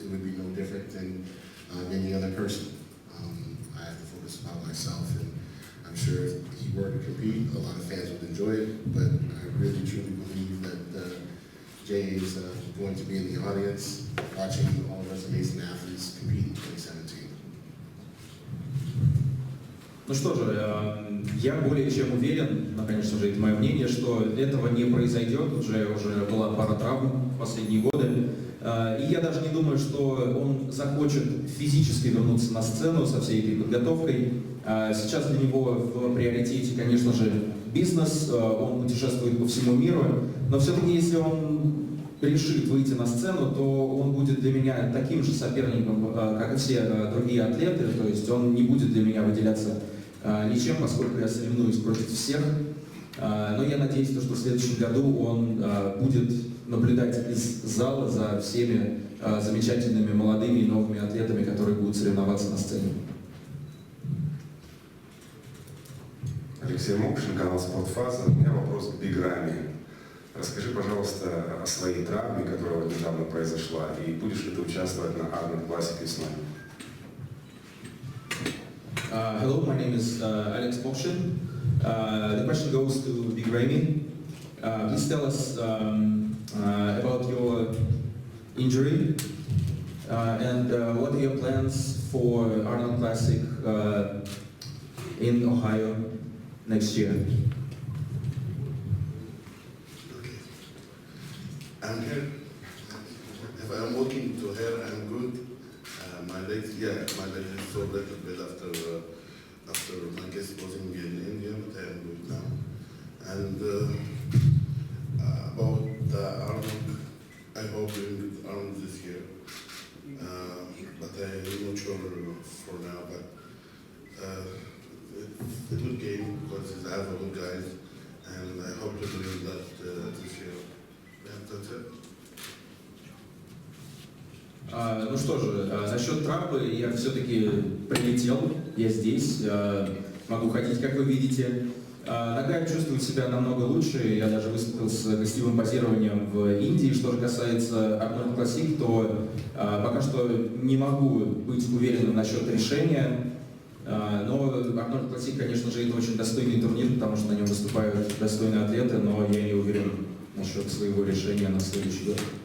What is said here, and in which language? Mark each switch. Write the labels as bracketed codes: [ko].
[en] It would be no different than any other person. I have to focus on myself, and I'm sure if he were to compete, a lot of fans would enjoy it, but I really truly believe that Jay is going to be in the audience watching all of us amazing athletes compete in 2017. [ru] Ну что же, я более чем уверен, конечно же, это мое мнение, что этого не произойдет, уже была пара травм в последние годы, и я даже не думаю, что он захочет физически вернуться на сцену со всей этой подготовкой. Сейчас для него в приоритете, конечно же, бизнес, он путешествует по всему миру, но все-таки если он решит выйти на сцену, то он будет для меня таким же соперником, как и все другие атлеты, то есть он не будет для меня выделяться ничем, поскольку я соревнуюсь против всех. Но я надеюсь, что в следующем году он будет наблюдать из зала за всеми замечательными молодыми и новыми атлетами, которые будут соревноваться на сцене. Алексей Мокшин, канал «Спортфаза». У меня вопрос к Биграме. Расскажи, пожалуйста, о своей травме, которая недавно произошла, и будешь ли ты участвовать на Arnold Classic весной? [en] Hello, my name is Alex Pokshin. The question goes to Big Ramy. Please tell us about your injury and what are your plans for Arnold Classic in Ohio next year? I'm here. If I'm walking to here, I'm good. My legs is so little bit after my guest posing in India, but I am good now. And about the Arnold, I hope we will get Arnold this year. But I'm not sure for now. But it's a good game because it's have good guys, and I hope to do that this year. That's it. [ru] Ну что же, насчет трапы я все-таки прилетел, я здесь, могу ходить, как вы видите. Нога чувствует себя намного лучше, я даже выступил с гостевым позированием в Индии. Что же касается Arnold Classic, то пока что не могу быть уверенным насчет решения, но Arnold Classic, конечно же, это очень достойный турнир, потому что на нем выступают достойные атлеты, но я не уверен насчет своего решения на следующий год.